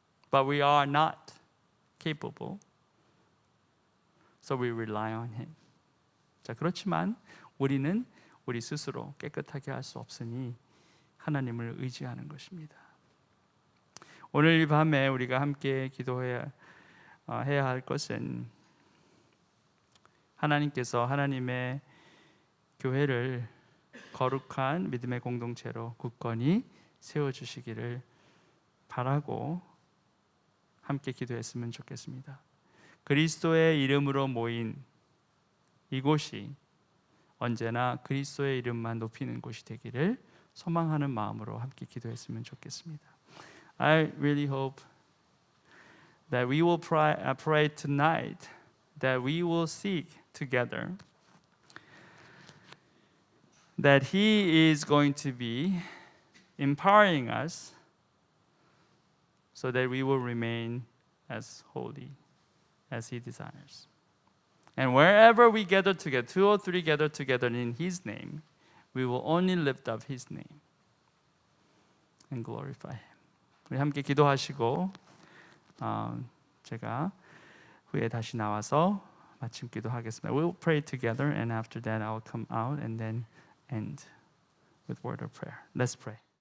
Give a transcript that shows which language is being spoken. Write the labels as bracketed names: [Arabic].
[English] But we are not capable, so we rely on Him. [Korean] 자, 그렇지만 우리는 우리 스스로 깨끗하게 할 수 없으니 하나님을 의지하는 것입니다. 오늘 이 밤에 우리가 함께 기도해야 할 것은 하나님께서 하나님의 교회를 거룩한 믿음의 공동체로 굳건히 세워주시기를 바라고 함께 기도했으면 좋겠습니다. 그리스도의 이름으로 모인 이곳이 언제나 그리스도의 이름만 높이는 곳이 되기를 소망하는 마음으로 함께 기도했으면 좋겠습니다. [English] I really hope that we will pray tonight, that we will seek together, that He is going to be empowering us so that we will remain as holy as He desires. And wherever we gather together, 2 or 3 gather together in His name, we will only lift up His name and glorify Him. [Korean] 우리 함께 기도하시고 제가 후에 다시 나와서 마침 기도하겠습니다. [English] We'll pray together, and after that I'll come out and then end with word of prayer. Let's pray.